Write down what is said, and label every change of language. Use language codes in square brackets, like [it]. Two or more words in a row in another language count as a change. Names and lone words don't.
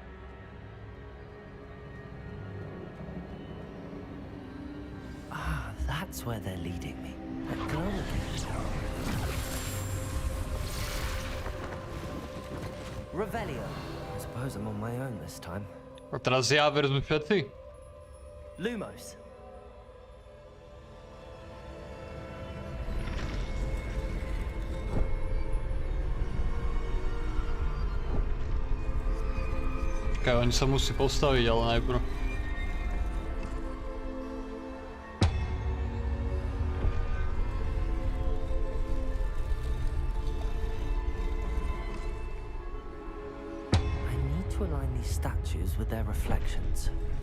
[en] Ah, that's where they're leading me. That glow again. Revelio. I suppose I'm on my own this time. [sk] A teraz ja versus všetci? Lumos. Čakaj, oni sa musí postaviť, ale najprv. [en] I need to align these statues with their reflections.